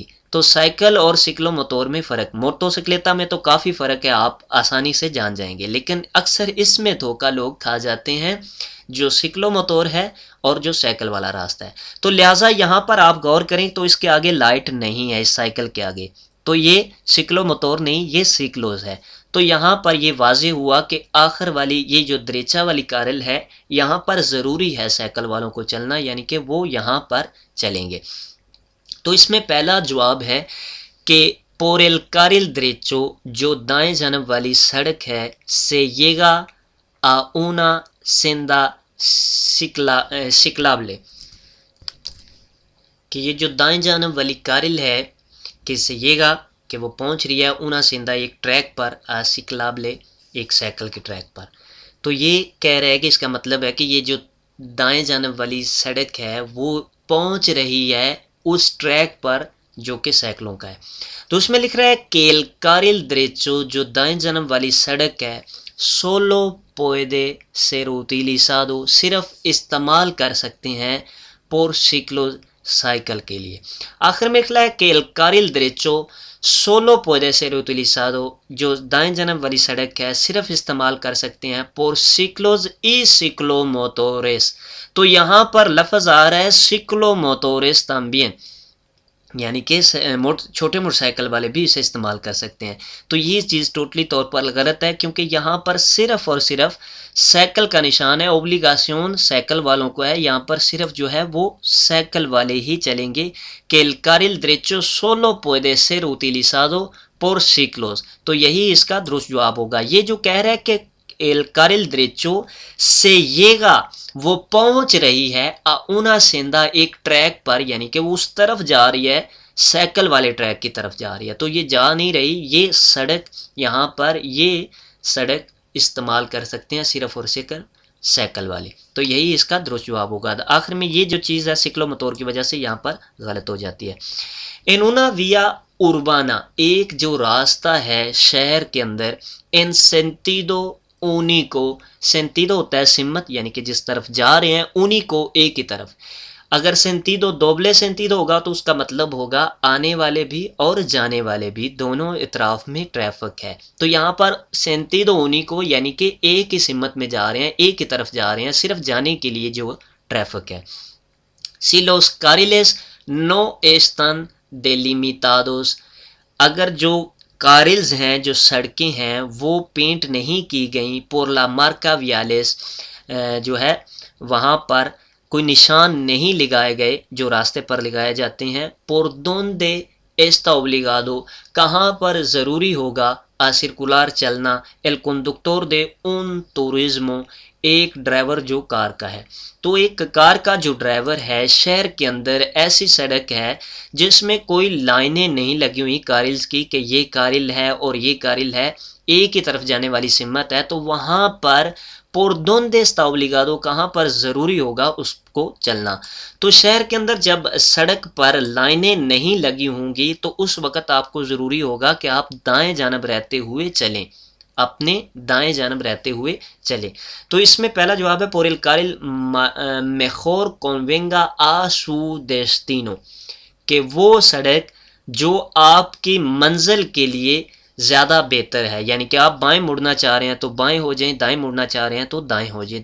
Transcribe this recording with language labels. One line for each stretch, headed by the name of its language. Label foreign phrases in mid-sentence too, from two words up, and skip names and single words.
Urdu: تو سائیکل اور سکلو موتور میں فرق، موٹو سکلیتا میں تو کافی فرق ہے، آپ آسانی سے جان جائیں گے، لیکن اکثر اس میں دھوکہ لوگ کھا جاتے ہیں جو سکلو موتور ہے اور جو سائیکل والا راستہ ہے، تو لہٰذا یہاں پر آپ غور کریں تو اس کے آگے لائٹ نہیں ہے، اس سائیکل کے آگے، تو یہ سکلو موتور نہیں، یہ سکلوز ہے، تو یہاں پر یہ واضح ہوا کہ آخر والی یہ جو دریچا والی کارل ہے یہاں پر ضروری ہے سائیکل والوں کو چلنا، یعنی کہ وہ یہاں پر چلیں گے۔ تو اس میں پہلا جواب ہے کہ
Spanish: por el carril derecho،
Urdu: جو دائیں جانب والی سڑک ہے،
Spanish: se llega a una senda ciclable،
Urdu: کہ یہ جو دائیں جانب والی کارل ہے کہ
Spanish: se llega،
Urdu: کہ وہ پہنچ رہی ہے
Spanish: una senda،
Urdu: ایک ٹریک پر، ciclable ایک سائیکل کے ٹریک پر، تو یہ کہہ رہے ہیں کہ اس کا مطلب ہے کہ یہ جو دائیں جانب والی سڑک ہے وہ پہنچ رہی ہے اس ٹریک پر جو کہ سائیکلوں کا ہے۔ تو اس میں لکھ رہا ہے کہ
Spanish: el carril derecho،
Urdu: جو دائیں جانب والی سڑک ہے،
Spanish: solo puede ser utilizado،
Urdu: صرف استعمال کر سکتے ہیں
Spanish: por ciclo،
Urdu: سائیکل کے لیے۔ آخر میں لکھ رہا ہے کہ
Spanish: el carril derecho solo puede ser utilizado،
Urdu: جو دائیں جانب والی سڑک ہے صرف استعمال کر سکتے ہیں por
Spanish: ciclos y ciclomotores،
Urdu: تو یہاں پر لفظ آ رہا ہے
Spanish: ciclomotores también،
Urdu: یعنی کہ چھوٹے موٹر سائیکل والے بھی اسے استعمال کر سکتے ہیں، تو یہ چیز ٹوٹلی طور پر غلط ہے کیونکہ یہاں پر صرف اور صرف سائیکل کا نشان ہے، اوبلیگاسیون سائیکل والوں کو ہے، یہاں پر صرف جو ہے وہ سائیکل والے ہی چلیں گے، کہ
Spanish: el carril derecho solo puede ser utilizado por ciclos،
Urdu: تو یہی اس کا درست جواب ہوگا۔ یہ جو کہہ رہا ہے کہ
Spanish: el carril derecho se llega،
Urdu: وہ پہنچ رہی ہے
Spanish: una senda،
Urdu: ایک ٹریک پر، یعنی کہ وہ اس طرف جا رہی ہے، سائیکل والے ٹریک کی طرف جا رہی ہے، تو یہ جا نہیں رہی، یہ سڑک یہاں پر یہ سڑک استعمال کر سکتے ہیں صرف اور صرف سائیکل والے، تو یہی اس کا درست جواب ہوگا۔ آخر میں یہ جو چیز ہے سکلو موتور کی وجہ سے یہاں پر غلط ہو جاتی ہے۔
Spanish: en una vía urbana،
Urdu: ایک جو راستہ ہے شہر کے اندر،
Spanish: en sentido único,
Urdu: sentido ہوتا ہے سمت یعنی کہ جس طرف جا رہے ہیں, único ایک ہی طرف. اگر
Spanish: sentido doble sentido
Urdu: ہوگا تو اس کا مطلب ہوگا آنے والے بھی اور جانے والے بھی دونوں اطراف میں ٹریفک ہے. تو یہاں پر
Spanish: sentido único
Urdu: یعنی کہ ایک ہی سمت میں جا رہے ہیں, ایک ہی طرف جا رہے ہیں, صرف جانے کے لیے جو ٹریفک ہے.
Spanish: Si los carriles no están delimitados,
Urdu: اگر جو کارلز ہیں, جو سڑکیں ہیں, وہ پینٹ نہیں کی گئیں,
Spanish: por la marca viales,
Urdu: جو ہے وہاں پر کوئی نشان نہیں لگائے گئے جو راستے پر لگائے جاتے ہیں.
Spanish: por donde está obligado,
Urdu: کہاں پر ضروری ہوگا
Spanish: a circular
Urdu: چلنا,
Spanish: el conductor de un turismo,
Urdu: ایک ڈرائیور جو کار کا ہے. تو ایک کار کا جو ڈرائیور ہے شہر کے اندر ایسی سڑک ہے جس میں کوئی لائنیں نہیں لگی ہوئی کارلز کی کہ یہ کارل ہے اور یہ کارل ہے, ایک ہی طرف جانے والی سمت ہے, تو وہاں پر
Spanish: por donde está obligado,
Urdu: کہاں پر ضروری ہوگا اس کو چلنا. تو شہر کے اندر جب سڑک پر لائنیں نہیں لگی ہوں گی تو اس وقت آپ کو ضروری ہوگا کہ آپ دائیں جانب رہتے ہوئے چلیں, اپنے دائیں جانب رہتے ہوئے چلیں. تو اس میں پہلا جواب ہے
Spanish: por el carril mejor convenga a su destino,
Urdu: کہ وہ سڑک جو آپ کی منزل کے لیے زیادہ بہتر ہے, یعنی کہ آپ بائیں مڑنا چاہ رہے ہیں تو بائیں ہو جائیں, دائیں مڑنا چاہ رہے ہیں تو دائیں ہو جائیں.